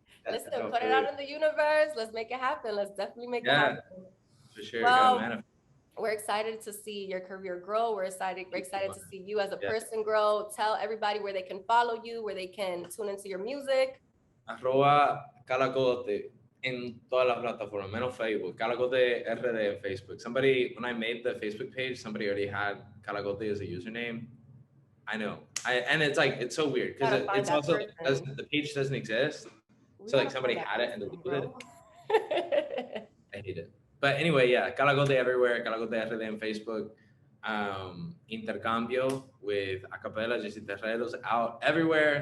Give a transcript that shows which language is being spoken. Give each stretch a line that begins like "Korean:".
English: Listen, put it out in the universe. Let's make it happen. Let's definitely make it happen. For sure. Well, we're excited to see your career grow. We're excited to see you as a person grow. Tell everybody where they can follow you, where they can tune into your music.
Spanish: @Calacote en todas las plataformas, menos Facebook. Calacote RD en Facebook.
English: Somebody, when I made the Facebook page, somebody already had Calacote as a username. I know. And it's like, it's so weird because it's also, the page doesn't exist. So like somebody had it and deleted it. I hate it. But anyway, yeah, Calacote everywhere. Calacote RD
Spanish: en Facebook.
English: Intercambio with Acapella, Gigi Rivera's out everywhere.